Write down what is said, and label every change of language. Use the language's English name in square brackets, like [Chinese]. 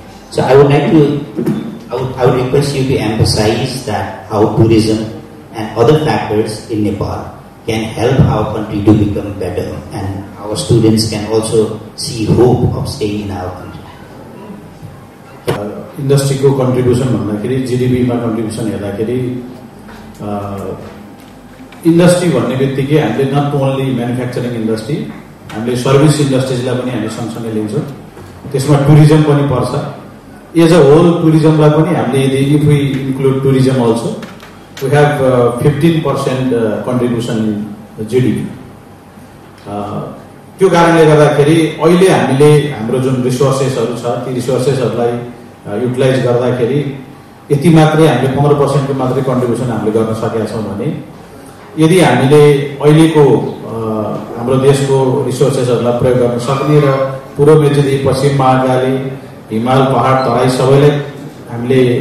[English] So I would like to, I would request you to emphasize that how tourism and other factors in Nepal can help our country to become better, and our students can also see hope of staying in our country. [Nepali] Industry को contribution भन्दाखेरि GDP मा contribution हेर्दाखेरि industry भन्ने बित्तिकै हामीले [English] not only manufacturing industry, [Nepali] हामीले [English] service industries [Nepali] लाई पनि हामी सँगसँगै लिन्छौं. त्यसमा tourism पनि पर्छ. [English] As a whole, tourism [Nepali] लाई पनि हामीले [English] if we include tourism also, we have 15% contribution in GDP. [Nepali] त्यो कारणले गर्दाखेरि अहिले हामीले हाम्रो जुन रिसोर्सेसहरु छ ती रिसोर्सेसहरुलाई युटिलाइज गर्दाखेरि यति मात्रै हामीले 15% को मात्रै कन्ट्रिब्युसन हामीले गर्न सकेका छौं भने यदि हामीले अहिलेको हाम्रो देशको रिसोर्सेसहरुलाई प्रयोग गर्न सक्ने र पूर्व मेचुरी पश्चिम महाकाली हिमाल पहाड तराई सबैलाई हामीले